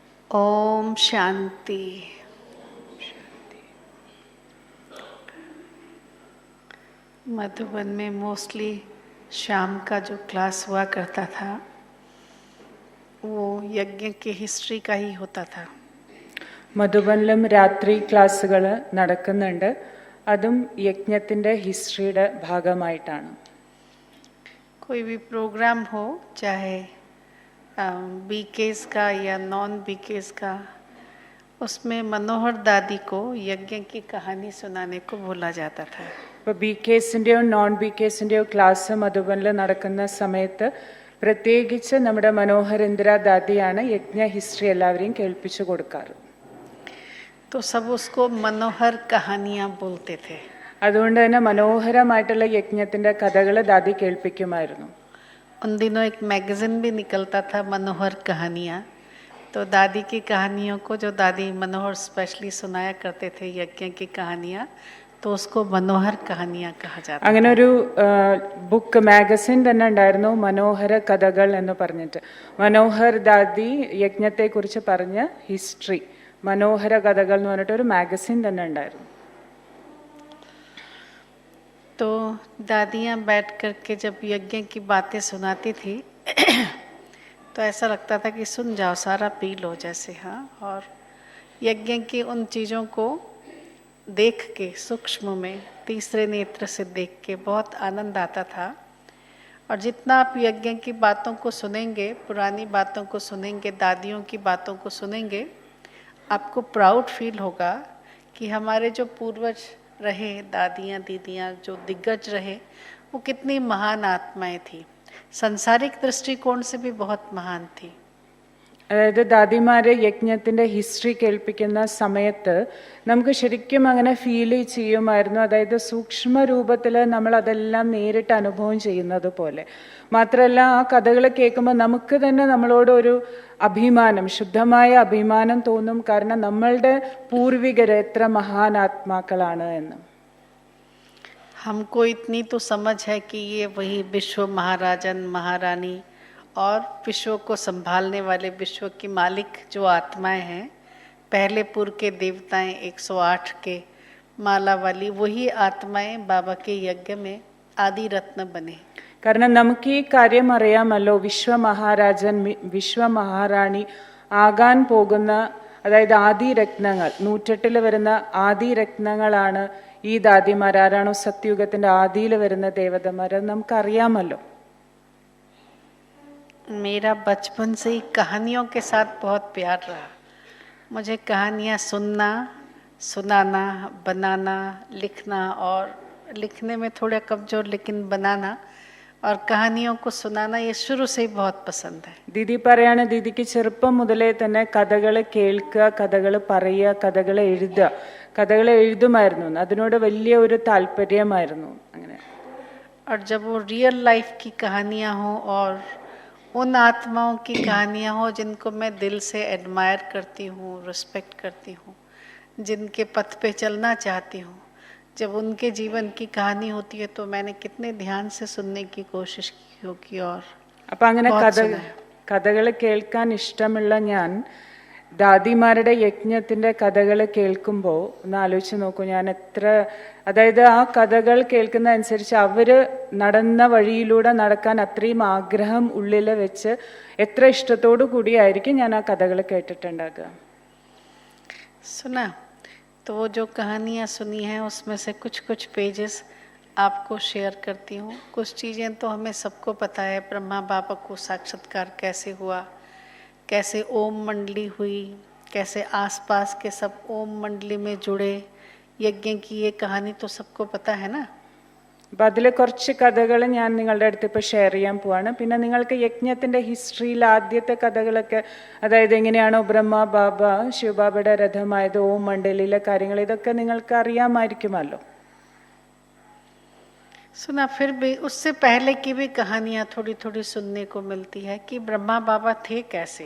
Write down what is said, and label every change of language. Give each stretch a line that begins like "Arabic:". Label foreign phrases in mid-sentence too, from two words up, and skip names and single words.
Hindi: ओम शांति। मधुबन में मोस्टली शाम का जो क्लास हुआ करता था वो यज्ञ की हिस्ट्री का ही होता था.
Malayalam: മധുബനിലും രാത്രി ക്ലാസ്സുകൾ നടക്കുന്നുണ്ട്. അതും യജ്ഞത്തിൻ്റെ ഹിസ്റ്ററിയുടെ ഭാഗമായിട്ടാണ്.
Hindi: कोई भी प्रोग्राम हो, चाहे बीकेस का या नॉन बीकेस का, उसमें मनोहर दादी को यज्ञ की कहानी सुनाने को बोला जाता था.
Malayalam: ഇപ്പോൾ ബി കേസിൻ്റെയോ നോൺ ബി കേസിൻ്റെയോ ക്ലാസ് മധുബനിൽ നടക്കുന്ന സമയത്ത് പ്രത്യേകിച്ച് നമ്മുടെ മനോഹർ ഇന്ദിര ദാദിയാണ് യജ്ഞ ഹിസ്റ്ററി എല്ലാവരെയും കേൾപ്പിച്ചു കൊടുക്കാറ്.
Hindi: तो सब उसको मनोहर कहानियाँ बोलते थे.
Malayalam: അതുകൊണ്ട് തന്നെ മനോഹരമായിട്ടുള്ള യജ്ഞത്തിൻ്റെ കഥകൾ ദാദി കേൾപ്പിക്കുമായിരുന്നു.
Hindi: उन दिनों एक मैगजीन भी निकलता था, मनोहर कहानियाँ. तो दादी की कहानियों को जो दादी मनोहर स्पेशली सुनाया करते थे यज्ञ की कहानियाँ, तो उसको मनोहर कहानियाँ कहा जाता.
Malayalam: അങ്ങനെ ഒരു
English: book magazine
Malayalam: തന്നെ ഉണ്ടായിരുന്നു, മനോഹര കഥകൾ എന്ന് പറഞ്ഞിട്ട്. മനോഹർ ദാദി യജ്ഞത്തെക്കുറിച്ച് പറഞ്ഞ ഹിസ്റ്ററി, മനോഹര കഥകൾ എന്ന് പറഞ്ഞിട്ട് ഒരു മാഗസിൻ തന്നെ ഉണ്ടായിരുന്നു.
Hindi: तो दादियाँ बैठ कर के जब यज्ञ की बातें सुनाती थी तो ऐसा लगता था कि सुन जाओ, सारा पी लो जैसे. हाँ, और यज्ञ की उन चीज़ों को देख के सूक्ष्म में तीसरे नेत्र से देख के बहुत आनंद आता था. और जितना आप यज्ञ की बातों को सुनेंगे, पुरानी बातों को सुनेंगे, दादियों की बातों को सुनेंगे, आपको
English: proud feel
Hindi: होगा कि हमारे जो पूर्वज रहे, दादियाँ दीदियाँ जो दिग्गज रहे, वो कितनी महान आत्माएं थी. सांसारिक दृष्टिकोण से भी बहुत महान थी.
Malayalam: അതായത് ദാദിമാരെ യജ്ഞത്തിൻ്റെ ഹിസ്റ്ററി കേൾപ്പിക്കുന്ന സമയത്ത് നമുക്ക് ശരിക്കും അങ്ങനെ ഫീൽ ചെയ്യുമായിരുന്നു. അതായത് സൂക്ഷ്മ രൂപത്തിൽ നമ്മൾ അതെല്ലാം നേരിട്ട് അനുഭവം ചെയ്യുന്നത് പോലെ. മാത്രമല്ല ആ കഥകൾ കേൾക്കുമ്പോൾ നമുക്ക് തന്നെ നമ്മളോട് ഒരു അഭിമാനം, ശുദ്ധമായ അഭിമാനം തോന്നും. കാരണം നമ്മളുടെ പൂർവികർ എത്ര മഹാനാത്മാക്കളാണ് എന്ന്.
Hindi: हमको इतनी तो समझ है कि ये वही विश्व महाराजन महारानी और विश्व को संभालने वाले विश्व की मालिक जो आत्माएं हैं, पहले पूर्व के देवताएं 108 के माला वाली, वही आत्माएं बाबा के यज्ञ में आदि रत्न बने.
Malayalam: കാരണം നമുക്ക് ഈ കാര്യം അറിയാമല്ലോ, വിശ്വമഹാരാജൻ വിശ്വമഹാറാണി ആകാൻ പോകുന്ന, അതായത് ആദിരത്നങ്ങൾ, 108 വരുന്ന ആദിരത്നങ്ങളാണ് ഈ ദാദിമാർ. ആരാണോ സത്യുഗത്തിൻ്റെ ആദിയിൽ വരുന്ന ദേവതമാർ, അത് നമുക്കറിയാമല്ലോ.
Hindi: मेरा बचपन से ही कहानियों के साथ बहुत प्यार रहा. मुझे कहानियाँ सुनना, सुनाना, बनाना, लिखना, और लिखने में थोड़ा कमजोर लेकिन बनाना और कहानियों को सुनाना, ये शुरू से ही बहुत पसंद है.
Malayalam: ദീദി പറയാണ്, ദീദിക്ക് ചെറുപ്പം മുതലേ തന്നെ കഥകൾ കേൾക്കുക, കഥകൾ പറയുക, കഥകൾ എഴുതുക, കഥകൾ എഴുതുമായിരുന്നു. അതിനോട് വലിയ ഒരു താല്പര്യമായിരുന്നു. അങ്ങനെ
Hindi: और जब वो
English: real life
Hindi: की कहानियाँ हों और उन आत्माओं की कहानियाँ हो जिनको मैं दिल से एडमायर करती हूँ, रिस्पेक्ट करती हूँ, जिनके पथ पे चलना चाहती हूँ, जब उनके जीवन की कहानी होती है तो मैंने कितने ध्यान से सुनने की कोशिश की होगी. और
Malayalam: അപ്പം അങ്ങനെ കഥകൾ കേൾക്കാൻ ഇഷ്ടമുള്ള ഞാൻ ദാദിമാരുടെ യജ്ഞത്തിൻ്റെ കഥകൾ കേൾക്കുമ്പോൾ ഒന്ന് ആലോചിച്ച് നോക്കൂ, ഞാൻ എത്ര, അതായത് ആ കഥകൾ കേൾക്കുന്ന അനുസരിച്ച് അവർ നടന്ന വഴിയിലൂടെ നടക്കാൻ അത്രയും ആഗ്രഹം ഉള്ളിൽ വെച്ച് എത്ര ഇഷ്ടത്തോടു കൂടിയായിരിക്കും ഞാൻ ആ കഥകൾ കേട്ടിട്ടുണ്ടാകുക.
Hindi: सुना तो वो जो कहानियाँ सुनी हैं उसमें से कुछ पेजेस आपको शेयर करती हूँ. कुछ चीज़ें तो हमें सबको पता है, ब्रह्मा बाबा को साक्षात्कार कैसे हुआ, कैसे ओम मंडली हुई, कैसे आसपास के सब ओम मंडली में जुड़े. यज्ञ की ये कहानी तो सबको पता है ना.
Malayalam: അപ്പം അതിൽ കുറച്ച് കഥകൾ ഞാൻ നിങ്ങളുടെ അടുത്ത് ഇപ്പോൾ ഷെയർ ചെയ്യാൻ പോവാണ്. പിന്നെ നിങ്ങൾക്ക് യജ്ഞത്തിൻ്റെ ഹിസ്റ്ററിയിൽ ആദ്യത്തെ കഥകളൊക്കെ, അതായത് എങ്ങനെയാണോ ബ്രഹ്മ ബാബ ശിവബാബയുടെ രഥമായത്, ഓം മണ്ഡലിയിലെ കാര്യങ്ങൾ, ഇതൊക്കെ നിങ്ങൾക്ക് അറിയാമായിരിക്കുമല്ലോ.
Hindi: सुना फिर भी उससे पहले की भी कहानियाँ थोड़ी थोड़ी सुनने को मिलती है कि ब्रह्मा बाबा थे कैसे.